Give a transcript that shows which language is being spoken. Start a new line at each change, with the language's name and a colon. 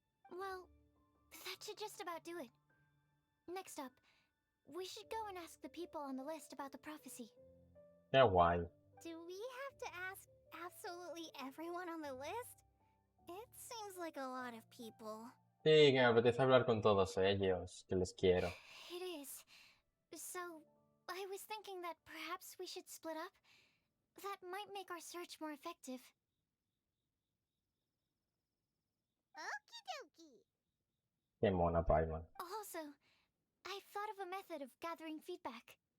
English: Well, that should just about do it. Next up, we should go and ask the people on the list about the prophecy.
Spanish: Qué guay.
English: Do we have to ask absolutely everyone on the list? It seems like a lot of people.
Spanish: Sí, que me apetece hablar con todos ellos, que les quiero.
English: It is. So, I was thinking that perhaps we should split up. That might make our search more effective. Okie dokie.
Spanish: Qué mona, Paimon.
English: Also, I've thought of a method of gathering feedback.